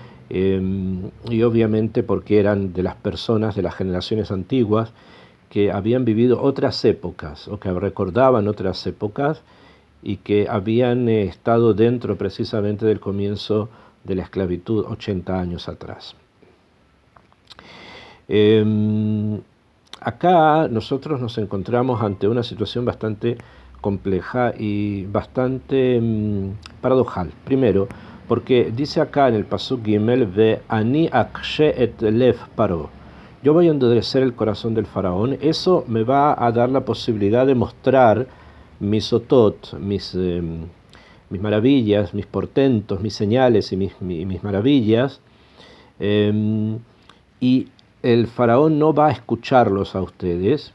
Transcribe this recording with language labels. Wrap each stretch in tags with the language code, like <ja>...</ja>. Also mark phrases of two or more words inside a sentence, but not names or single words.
<es>Y obviamente porque eran de las personas de las generaciones antiguas que habían vivido otras épocas o que recordaban otras épocas y que habían estado dentro precisamente del comienzo de la esclavitud 80 años atrás. Acá nosotros nos encontramos ante una situación bastante compleja y bastante paradojal. Primero, porque dice acá en el Pasuk Gimel,</es> <he>ואני אקשה את לב פרעה.</he> <es>Yo voy a endurecer el corazón del faraón. Eso me va a dar la posibilidad de mostrar mis otot, mis maravillas, mis portentos, mis señales y mis maravillas. Y el faraón no va a escucharlos a ustedes.</es>